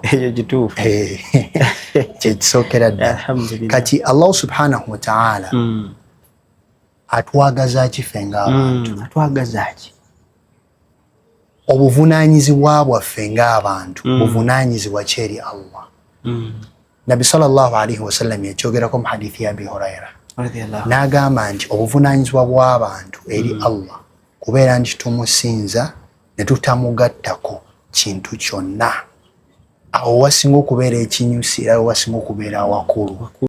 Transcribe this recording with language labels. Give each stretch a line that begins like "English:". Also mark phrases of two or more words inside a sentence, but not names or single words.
Ganda: eyo kituufu kyekisookera ddala. Kati Allah
Arabic: subhanahu wa ta'ala
Ganda: atwagaza ki ffe ng'abantu? Atwagaza ki? Obuvunaanyizibwa bwaffe ng'abantu buvunaanyizibwa ki eri Allah? Nabi
Arabic: sallallahu alaihi wasallam
Ganda: yakyogerako mu hadithi ya Abi Huraira n'agamba nti obuvunaanyizibwa bw'abantu eri Allah kubeera nti tumusinza ne tutamugattako kintu kyonna. Awo wasinga okubeera ekinyusi era wasinga okubeera awakulu.